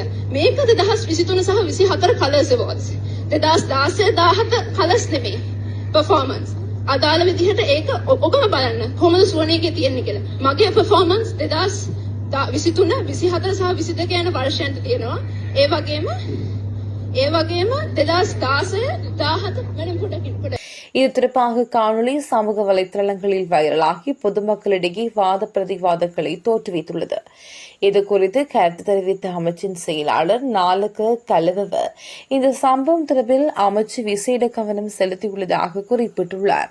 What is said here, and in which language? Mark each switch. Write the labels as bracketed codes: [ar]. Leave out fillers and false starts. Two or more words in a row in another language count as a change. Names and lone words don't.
[si] මේක 2023 සහ 24 කලර්ස් අවෝඩ්ස්. 2016-17 කලර්ස් නෙමෙයි පර්ෆෝමන්ස්. අදාළ විදිහට ඒක ඔබම බලන්න කොහොමද සුවනේකේ තියෙන්නේ කියලා. මගේ පර්ෆෝමන්ස් 2023, 24 සහ 22 යන වර්ෂයන්ට තියෙනවා. ඒ වගේම 2016-17 වෙනම පොඩ [ta] இது தொடர்பாக காணொலி சமூக வலைதளங்களில் வைரலாகி பொதுமக்களிடையே வாத பிரதிவாதங்களை தோற்றுவித்துள்ளது. இதுகுறித்து கருத்து தெரிவித்த அமைச்சின் செயலாளர் நாலக கலவவ இந்த சம்பவம் தொடர்பில் அமைச்சு விசேட கவனம் செலுத்தியுள்ளதாக குறிப்பிட்டுள்ளார்.